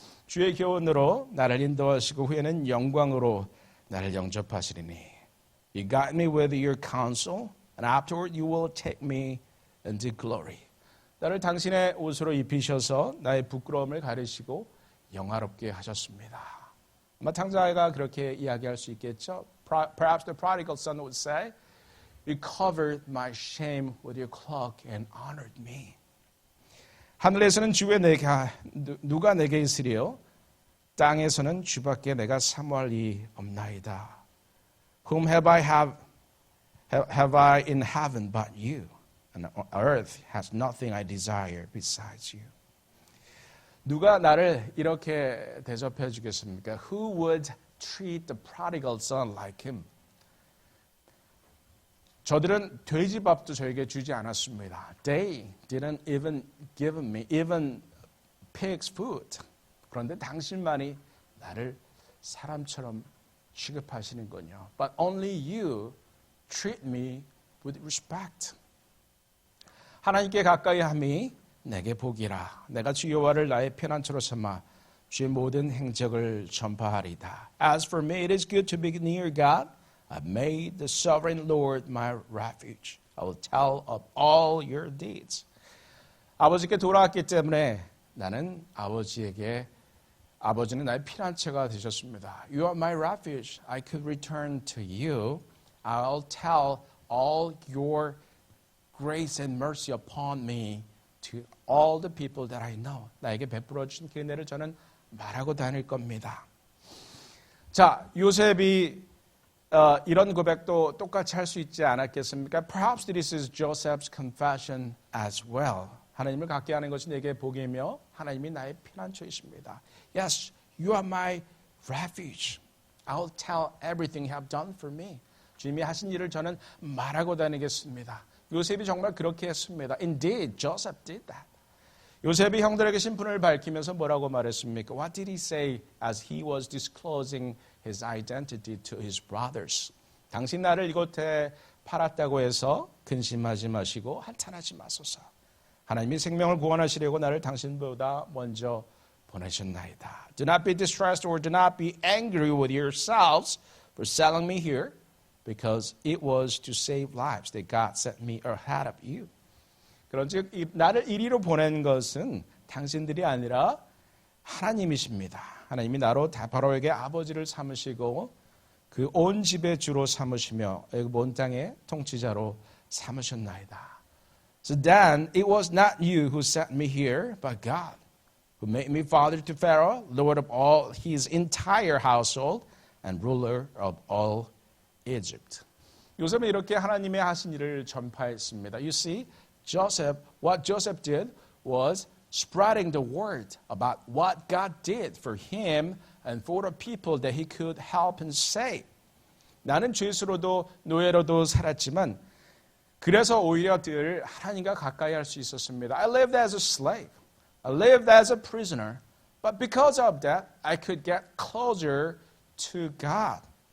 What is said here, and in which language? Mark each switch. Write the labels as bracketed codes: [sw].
[ko] 주의 교훈으로 나를 인도하시고 후에는 영광으로 나를 영접하시리니 [en] You guide me with your counsel and afterward you will take me into glory. [ko] 나를 당신의 옷으로 입히셔서 나의 부끄러움을 가리시고 영화롭게 하셨습니다. 아마 창자가 그렇게 이야기할 수 있겠죠. [en] Perhaps the prodigal son would say, You covered my shame with your cloak and honored me. [ko] 하늘에서는 주의 누가 내게 있으리요? 땅에서는 주밖에 내가 사모할 이 없나이다. [en] Whom have I in heaven but you? And earth has nothing I desire besides you. [ko] 누가 나를 이렇게 대접해 주겠습니까? [en] Who would treat the prodigal son like him? [ko] 저들은 돼지밥도 저에게 주지 않았습니다. [en] They didn't even give me even pig's food. [ko] 그런데 당신만이 나를 사람처럼 취급하시는군요. [en] But only you treat me with respect. [ko] 하나님께 가까이 함이 내게 복이라. 내가 주 여호와를 나의 피난처로 삼아 주의 모든 행적을 전파하리다. [en] As for me, it is good to be near God. I've made the sovereign Lord my refuge. I will tell of all your deeds. [ko] 아버지께 돌아왔기 때문에 나는 아버지는 나의 피난처가 되셨습니다. [en] You are my refuge. I could return to you. I'll tell all your grace and mercy upon me to all the people that I know. [ko] 나에게 베풀어 주신 그 은혜를 저는 말하고 다닐 겁니다. 자, 요셉이 이런 고백도 똑같이 할 수 있지 않았겠습니까? [en] Perhaps this is Joseph's confession as well. [ko] 하나님을 갖게 하는 것이 내게 복이며 하나님이 나의 피난처이십니다. [en] Yes, you are my refuge. I'll tell everything you have done for me. [ko] 주님이 하신 일을 저는 말하고 다니겠습니다. 요셉이 정말 그렇게 했습니다. [en] Indeed, Joseph did that. [ko] 요셉이 형들에게 신분을 밝히면서 뭐라고 말했습니까? [en] What did he say as he was disclosing his identity to his brothers? [ko] 당신 나를 이곳에 팔았다고 해서 근심하지 마시고 한탄하지 마소서. 하나님이 생명을 구원하시려고 나를 당신보다 먼저 보내셨나이다. [en] Do not be distressed or do not be angry with yourselves for selling me here, because it was to save lives that God sent me ahead of you. [ko] 그런즉 나를 이리로 보낸 것은 당신들이 아니라 하나님이십니다. 하나님이 나로 바로에게 아버지를 삼으시고 그 온 집의 주로 삼으시며 온 땅의 통치자로 삼으셨나이다. [en] So then it was not you who sent me here, but God, who made me father to Pharaoh, Lord of all his entire household, and ruler of all Egypt. [ko] 요셉은 이렇게 하나님의 하신 일을 전파했습니다. [en] You see, what Joseph did was spreading the word about what God did for him and for the people that he could help and save. [ko] 나는 죄수로도 노예로도 살았지만 그래서 오히려 늘 하나님과 가까이 할 수 있었습니다. [en] I lived as a slave. I lived as a prisoner. But because of that, I could get closer to God.